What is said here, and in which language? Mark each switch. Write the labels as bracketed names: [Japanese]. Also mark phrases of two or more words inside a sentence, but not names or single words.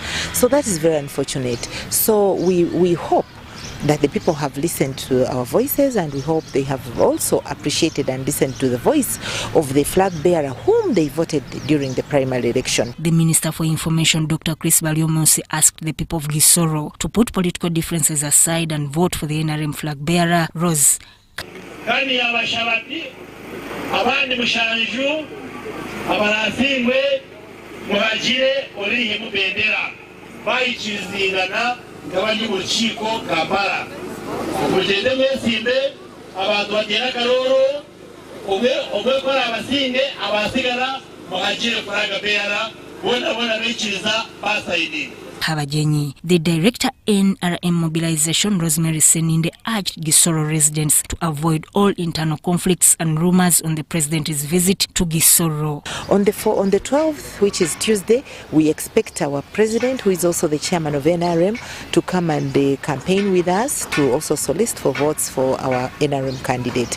[English] So that is very unfortunate. So we hope that the people have listened to our voices, and we hope they have also appreciated and listened to the voice of the flag bearer whom they voted during the primary election. The Minister for Information, Dr. Chris Baryomunsi, asked the people of Gisoro to put political differences aside and vote for the NRM flag bearer, Rose. [Chiga] Kandi abashabati abandi mushanju abarasingwe muhagire orihe mubendera bayicizingana ngabandi urukiko Kampala kugende mwesimbe abantu bagera karoro umwe kora abasinge abasigara muhagire [English] flag bearer [Chiga] bona biciza basaidi. [English] Kabajenyi. The director NRM mobilization, Rosemary Seninde, urged Gisoro residents to avoid all internal conflicts and rumors on the president's visit to Gisoro. On the 12th, which is Tuesday, we expect our president, who is also the chairman of NRM, to come and campaign with us to also solicit for votes for our NRM candidate.